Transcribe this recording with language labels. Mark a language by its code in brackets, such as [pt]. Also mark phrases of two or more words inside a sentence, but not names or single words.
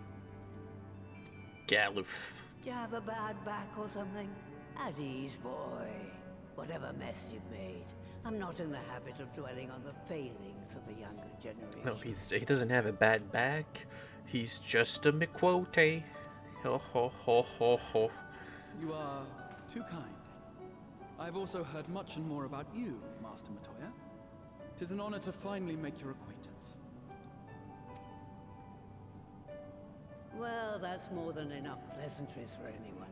[en] Galuf. Do you have a bad back or something? At ease, boy. Whatever mess you've made, I'm not in the habit of dwelling on the failings of the younger generation. No, he doesn't have a bad back. He's just a McQuote. Ho ho ho ho ho. You are too kind. I've also heard much and more about you, Master Matoya. 'Tis an honor to finally make your acquaintance. Well, that's more than enough pleasantries for anyone.